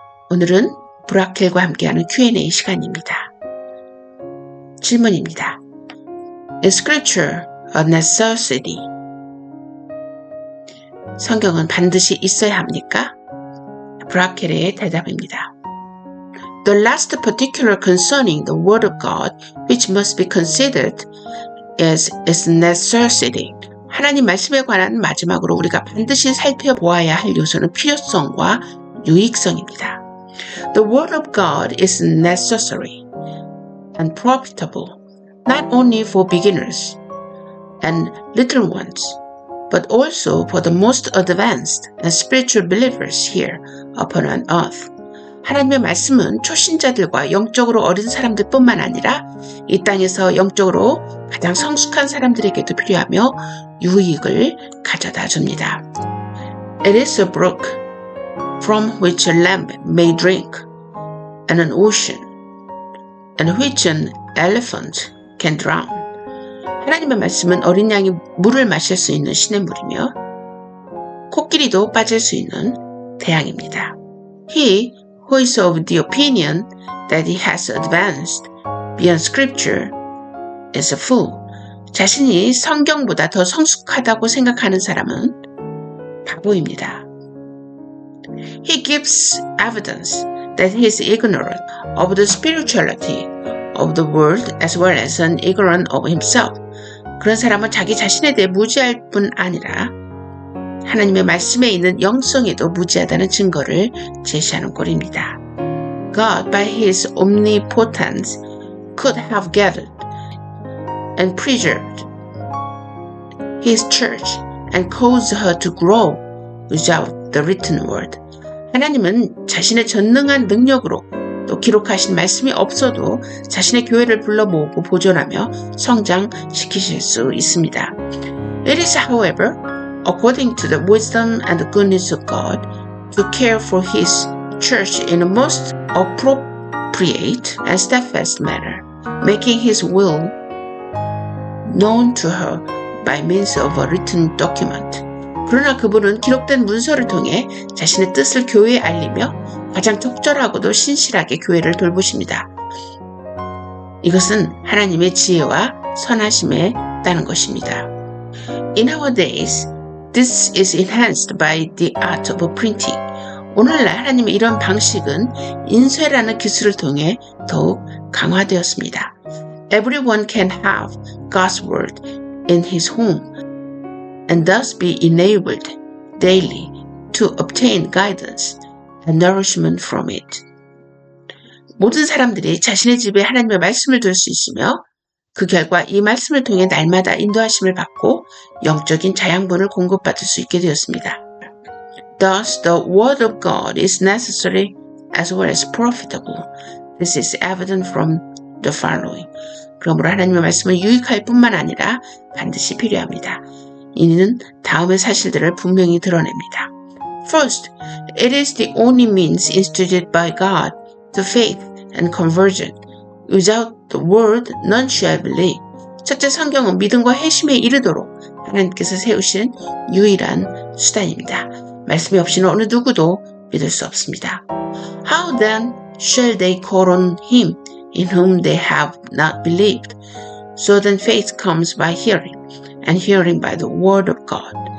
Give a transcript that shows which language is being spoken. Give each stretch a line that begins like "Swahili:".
Korean: 오늘은 브라켈과 함께하는 Q&A 시간입니다. 질문입니다.
English: Is scripture a necessity?
Korean: 성경은 반드시 있어야 합니까? 브라켈의 대답입니다.
English: The last particular concerning the word of God which must be considered is its necessity.
Korean: 하나님 말씀에 관한 마지막으로 우리가 반드시 살펴보아야 할 요소는 필요성과 유익성입니다.
English: The word of God is necessary and profitable not only for beginners and little ones, but also for the most advanced and spiritual believers here upon earth.
Korean: 하나님의 말씀은 초신자들과 영적으로 어린 사람들뿐만 아니라 이 땅에서 영적으로 가장 성숙한 사람들에게도 필요하며 유익을 가져다 줍니다.
English: It is a brook from which a lamb may drink, and an ocean, and which an elephant can drown.
Korean: 하나님의 말씀은 어린 양이 물을 마실 수 있는 시냇물이며 코끼리도 빠질 수 있는 대양입니다.
English: He who is of the opinion that he has advanced beyond scripture is a fool.
Korean: 자신이 성경보다 더 성숙하다고 생각하는 사람은 바보입니다.
English: He gives evidence that he is ignorant of the spirituality of the world as well as ignorant of himself.
Korean: 그런 사람은 자기 자신에 대해 무지할 뿐 아니라 하나님의 말씀에 있는 영성에도 무지하다는 증거를 제시하는 꼴입니다.
English: God, by his omnipotence, could have gathered and preserved his church and caused her to grow without the written word.
Korean: 하나님은 자신의 전능한 능력으로 또 기록하신 말씀이 없어도 자신의 교회를 불러 모으고 보존하며 성장시키실 수 있습니다.
English: It is, however, according to the wisdom and the goodness of God, to care for His church in a most appropriate and steadfast manner, making His will known to her by means of a written document.
Korean: 그러나 그분은 기록된 문서를 통해 자신의 뜻을 교회에 알리며 가장 적절하고도 신실하게 교회를 돌보십니다. 이것은 하나님의 지혜와 선하심에 따른 것입니다.
English: In our days, this is enhanced by the art of printing.
Korean: 오늘날 하나님의 이런 방식은 인쇄라는 기술을 통해 더욱 강화되었습니다.
English: Everyone can have God's word in his home and thus be enabled daily to obtain guidance and nourishment from it.
Korean: 모든 사람들이 자신의 집에 하나님의 말씀을 둘 수 있으며 그 결과 이 말씀을 통해 날마다 인도하심을 받고 영적인 자양분을 공급받을 수 있게 되었습니다.
English: Thus, the word of God is necessary as well as profitable. This is evident from the following.
Korean: 그러므로 하나님의 말씀은 유익할 뿐만 아니라 반드시 필요합니다. 이는 다음의 사실들을 분명히 드러냅니다.
English: First, it is the only means instituted by God to faith and conversion. Without the word, none shall believe.
Korean: 첫째, 성경은 믿음과 회심에 이르도록 하나님께서 세우신 유일한 수단입니다. 말씀이 없이는 어느 누구도 믿을 수 없습니다.
English: How then shall they call on him in whom they have not believed? So then faith comes by hearing, and hearing by the word of God.